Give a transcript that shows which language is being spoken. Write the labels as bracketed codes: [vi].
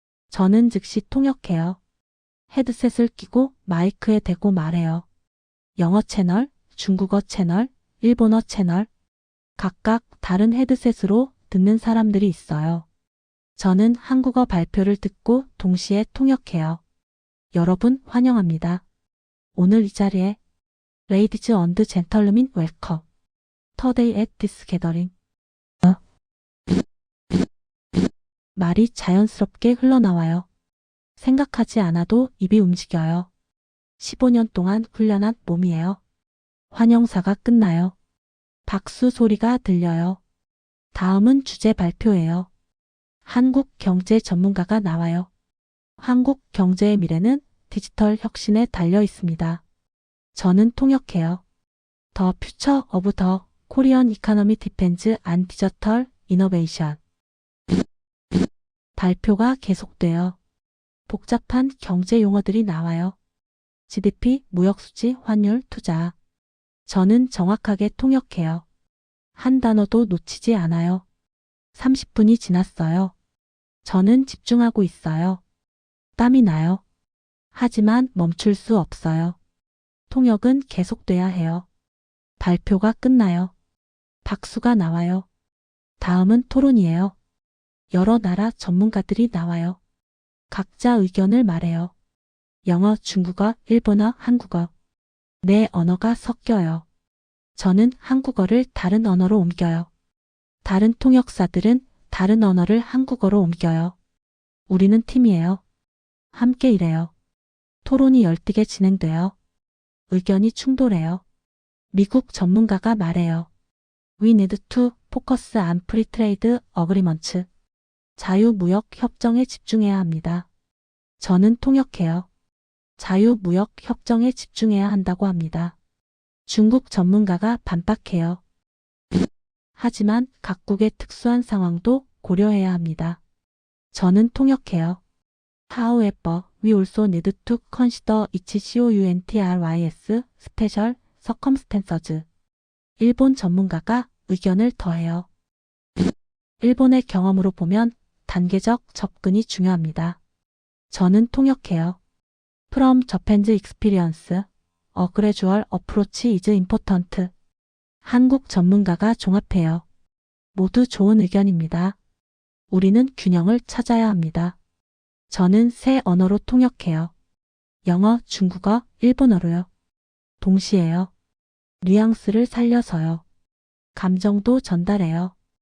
[ko] 저는 즉시 통역해요. 헤드셋을 끼고 마이크에 대고 말해요. 영어 채널, 중국어 채널, 일본어 채널. 각각 다른 헤드셋으로 듣는 사람들이 있어요. 저는 한국어 발표를 듣고 동시에 통역해요. 여러분 환영합니다. 오늘 이 자리에 [en] Ladies and Gentlemen, welcome. Today at this gathering. [ko] 말이 자연스럽게 흘러나와요. 생각하지 않아도 입이 움직여요. 15년 동안 훈련한 몸이에요. 환영사가 끝나요. 박수 소리가 들려요. 다음은 주제 발표예요. 한국 경제 전문가가 나와요. 한국 경제의 미래는 디지털 혁신에 달려 있습니다. 저는 통역해요. [en] The future of the Korean economy depends on digital innovation. [ko] 발표가 계속돼요. 복잡한 경제 용어들이 나와요. GDP, 무역수지, 환율, 투자. 저는 정확하게 통역해요. 한 단어도 놓치지 않아요. 30분이 지났어요. 저는 집중하고 있어요. 땀이 나요. 하지만 멈출 수 없어요. 통역은 계속돼야 해요. 발표가 끝나요. 박수가 나와요. 다음은 토론이에요. 여러 나라 전문가들이 나와요. 각자 의견을 말해요. 영어, 중국어, 일본어, 한국어. 네 언어가 섞여요. 저는 한국어를 다른 언어로 옮겨요. 다른 통역사들은 다른 언어를 한국어로 옮겨요. 우리는 팀이에요. 함께 일해요. 토론이 열띠게 진행돼요. 의견이 충돌해요. 미국 전문가가 말해요. [en] We need to focus on free trade agreements. [ko] 자유무역 협정에 집중해야 합니다. 저는 통역해요. 자유무역 협정에 집중해야 한다고 합니다. 중국 전문가가 반박해요. 하지만 각국의 특수한 상황도 고려해야 합니다. 저는 통역해요. [en] However, we also need to consider each country's special circumstances. [ko] 일본 전문가가 의견을 더해요. 일본의 경험으로 보면 단계적 접근이 중요합니다. 저는 통역해요. [en] From Japan's experience, a gradual approach is important. [ko] 한국 전문가가 종합해요. 모두 좋은 의견입니다. 우리는 균형을 찾아야 합니다. 저는 세 언어로 통역해요. 영어, 중국어, 일본어로요. 동시에요. 뉘앙스를 살려서요. 감정도 전달해요.